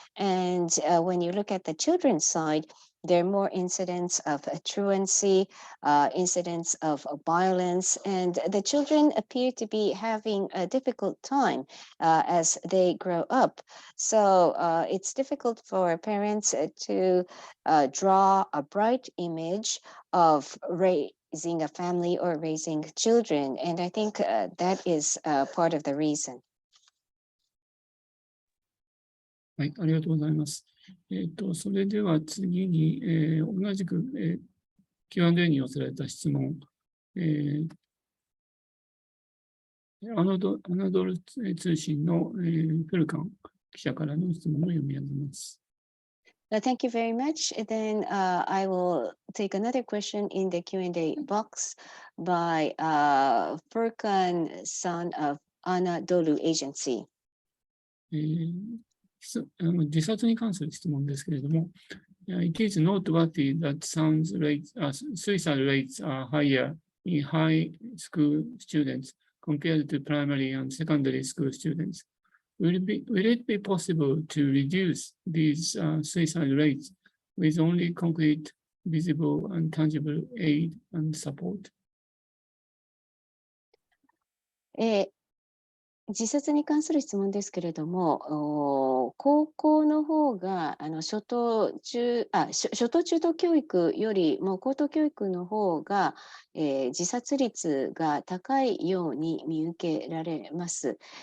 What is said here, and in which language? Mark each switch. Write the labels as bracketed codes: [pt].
[en] And when you look at the children's side, there are more incidents of truancy, incidents of violence, and the children appear to be having a difficult time as they grow up. So it's difficult for parents to draw a bright image of raising a family or raising children. And I think that is part of the reason. [ja] はい、ありがとうございます。それでは次に、同じく、Q&A に寄せられた質問、アナドル通信の、フェルカン記者からの質問を読み上げます。 [en] Thank you very much. Then I will take another question in the Q&A box by Furkan San of Anadolu Agency. [ja] 自殺に関する質問ですけれども、 [en] It is noteworthy that suicide rates are higher in high school students compared to primary and secondary school students. Will it be possible to reduce these suicide rates with only concrete, visible, and tangible aid and support? [ja] 自殺に関する質問ですけれども、高校の方が初等中等教育よりも高等教育の方が、自殺率が高いように見受けられます。